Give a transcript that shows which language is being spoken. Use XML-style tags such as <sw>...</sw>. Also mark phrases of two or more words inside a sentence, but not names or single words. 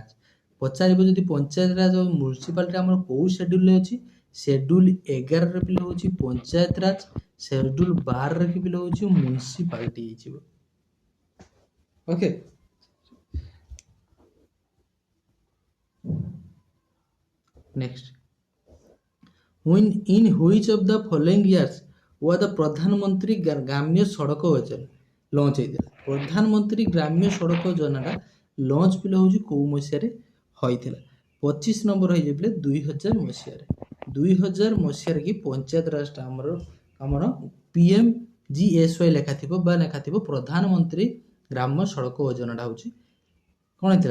<or>ପଚାରିବ ଯଦି ପଞ୍ଚାୟତ ରାଜ ଆଉ ମ୍ୟୁନିସିପାଲିଟି ଆମର କୋଉ ସେଡ୍ୟୁଲରେ ଅଛି? ସେଡ୍ୟୁଲ 11ରେ ପିଲେ ହେଉଛି ପଞ୍ଚାୟତ ରାଜ, ସେଡ୍ୟୁଲ 12ରେ କି ପିଲେ ହେଉଛି ମ୍ୟୁନିସିପାଲିଟି ହେଇଯିବ।</or> <en>okay, next, in which of the following years was the ପ୍ରଧାନମନ୍ତ୍ରୀ ଗ୍ରାମ୍ୟ ସଡ଼କ ଯୋଜନା</en> <or>ଲଞ୍ଚ ହେଇଥିଲା? ପ୍ରଧାନମନ୍ତ୍ରୀ ଗ୍ରାମ୍ୟ ସଡ଼କ ଯୋଜନାଟା ଲଞ୍ଚ ପିଲା ହେଉଛି କୋଉ ମସିହାରେ ହୋଇଥିଲା? 25 ନମ୍ବର ହେଇଯିବ ପିଲେ 2000 ମସିହାରେ। 2000 ମସିହାରେ କି ପଞ୍ଚାୟତ ରାଜଟା ଆମର PMGSY ଲେଖାଥିବ ବା ଲେଖାଥିବ ପ୍ରଧାନମନ୍ତ୍ରୀ ଗ୍ରାମ୍ୟ ସଡ଼କ ଯୋଜନାଟା ହେଉଛି କ'ଣ ହେଇଥିଲା?</or>